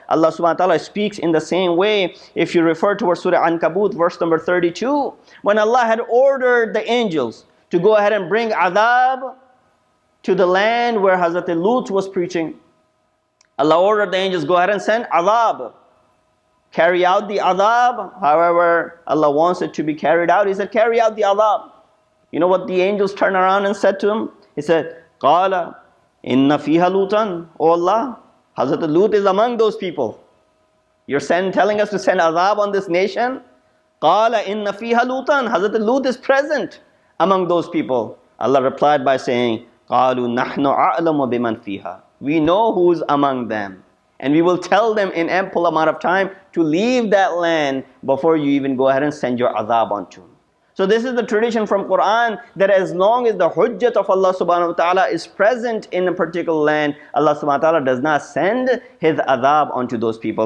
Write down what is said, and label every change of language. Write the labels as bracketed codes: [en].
[en] Allah subhanahu wa ta'ala speaks in the same way. If you refer to Surah Ankabut, verse number 32, when Allah had ordered the angels to go ahead and bring adhab to the land where Hazrat Lut was preaching, Allah ordered the angels, go ahead and send adhab. Carry out the adhab. However, Allah wants it to be carried out. He said, carry out the adhab. You know what the angels turned around and said to him? He said, [ar] قَالَ إِنَّ فِيهَا لُوطًا. [en] Oh Allah, Hazrat Lut is among those people. You're telling us to send adhab on this nation? [ar] قَالَ إِنَّ فِيهَا لُوطًا. [en] Hazrat Lut is present among those people. Allah replied by saying, [ar] قَالُوا نَحْنُ أَعْلَمُ بِمَنْ فِيهَا. [en] We know who's among them. And we will tell them in ample amount of time to leave that land before you even go ahead and send your adhab onto them. So this is the tradition from Quran, that as long as the hujjat of Allah subhanahu wa ta'ala is present in a particular land, Allah subhanahu wa ta'ala does not send His adhab onto those people.